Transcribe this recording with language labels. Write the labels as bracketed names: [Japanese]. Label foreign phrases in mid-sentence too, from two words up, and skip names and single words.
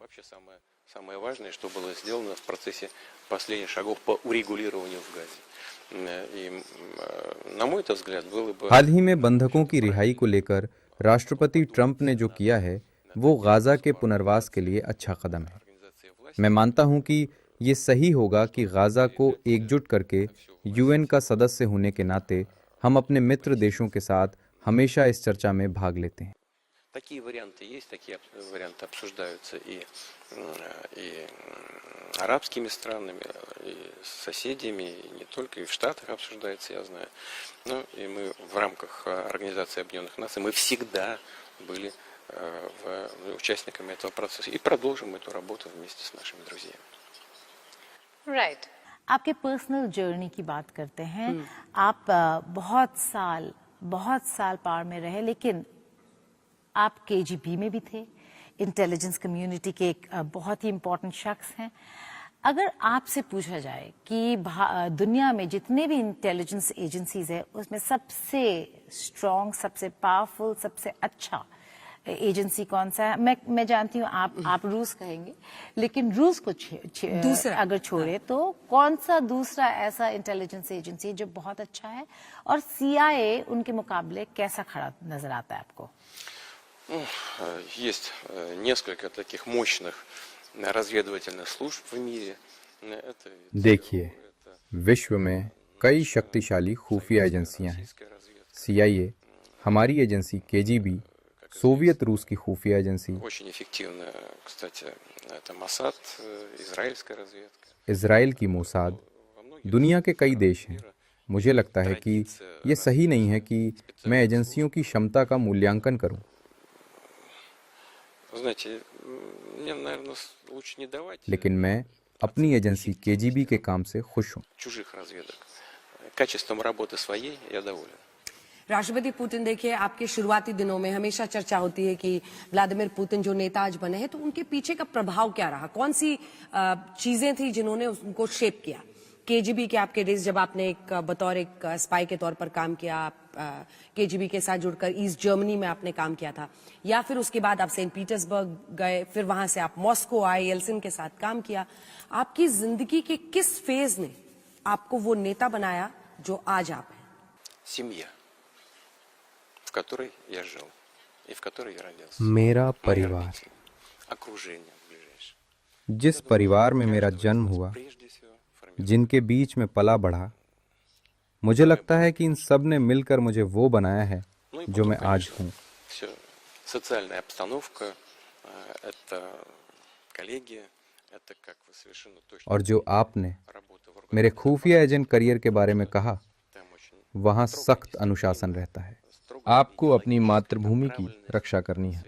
[Russian] Самое важное, что было сделано в процессе последних шагов по урегулированию в Газе. И, на мой взгляд, было бы... [Hindi] हाल ही में बंधकों की रिहाई को लेकर राष्ट्रपति ट्रंप ने जो किया है वो गाजा के पुनर्वास के लिए अच्छा कदम है। मैं मानता हूं कि ये सही होगा कि गाजा को एकजुट करके यूएन का सदस्य होने के नाते हम अपने मित्र देशों के साथ हमेशा इस चर्चा में भाग लेते हैं। [Russian] Такие варианты есть, такие варианты обсуждаются и арабскими странами, и с соседями, и не только, и в Штатах обсуждается, я знаю. Но и мы в рамках Организации Объединенных Наций, мы всегда были участниками этого процесса и продолжим эту работу вместе с нашими друзьями. [English] Right. [Hindi] आपके [English] personal journey [Hindi] की बात करते हैं। आप बहुत साल पार में रहे, लेकिन आप केजीबी में भी थे, [English] intelligence community [Hindi] के एक बहुत ही इम्पोर्टेंट शख्स हैं। अगर आपसे पूछा जाए कि दुनिया में जितने भी [English] intelligence agencies [Hindi] है उसमें सबसे स्ट्रॉन्ग, सबसे पावरफुल, सबसे अच्छा एजेंसी कौन सा है? मैं जानती हूँ आप रूस कहेंगे, लेकिन रूस को अगर छोड़े तो कौन सा दूसरा ऐसा [English] intelligence agency [Hindi] जो बहुत अच्छा है और CIA उनके मुकाबले कैसा खड़ा नजर आता है आपको? [Russian] Есть несколько таких мощных разведывательных служб в мире. [Hindi] देखिए, विश्व में कई शक्तिशाली खुफिया एजेंसियां हैं। CIA, हमारी एजेंसी KGB, सोवियत रूस की खुफिया एजेंसी, [Russian] Очень эффективно, кстати, это Моссад, израильская разведка. [Hindi] इजराइल की मोसाद, दुनिया के कई देश हैं। मुझे लगता है कि ये सही नहीं है कि मैं एजेंसियों की क्षमता का मूल्यांकन करूं। [Russian] Знаете, мне, наверное, лучше не давать [Hindi] लेकिन मैं अपनी एजेंसी KGB के काम से खुश हूं। [Russian] чужих разведок. Качеством работы своей я доволен. [Hindi] राष्ट्रपति पुतिन, देखिए आपके शुरुआती दिनों में हमेशा चर्चा होती है कि व्लादिमीर पुतिन जो नेता आज बने हैं तो उनके पीछे का प्रभाव क्या रहा, कौन सी चीजें थी जिन्होंने उनको शेप किया? केजीबी के आपके डेज जब आपने एक बतौर एक स्पाई के तौर पर काम किया, आप केजीबी के साथ जुड़कर ईस्ट जर्मनी में आपने काम किया था, या फिर उसके बाद आप सेंट पीटर्सबर्ग गए, फिर वहां से आप मॉस्को आए, येल्सिन के साथ काम किया, आपकी जिंदगी के किस फेज ने आपको वो नेता बनाया जो आज आप हैं? [Russian] Семья, в которой я жил и в которой я родился. [Hindi] मेरा [Russian] Мои [Hindi] परिवार, [Russian] родители, окружение ближайшее. [Hindi] जिस परिवार में मेरा जन्म हुआ, [Russian] Прежде всего, формировало [Hindi] जिनके बीच में पला बढ़ा, मुझे लगता है कि इन सब ने मिलकर मुझे वो बनाया है [Russian] Ну и [Hindi] जो [Russian] потом, [Hindi] मैं आज [Russian] конечно, [Hindi] हूँ। [Russian] все. Социальная обстановка, это коллеги, это, как вы совершенно точно [Hindi] और जो आपने [Russian] работа в [Hindi] मेरे [Russian] органах [Hindi] खुफिया [English] agent career [Hindi] के बारे में कहा, [Russian] там очень [Hindi] वहाँ सख्त अनुशासन रहता है। आपको अपनी मातृभूमि की रक्षा करनी है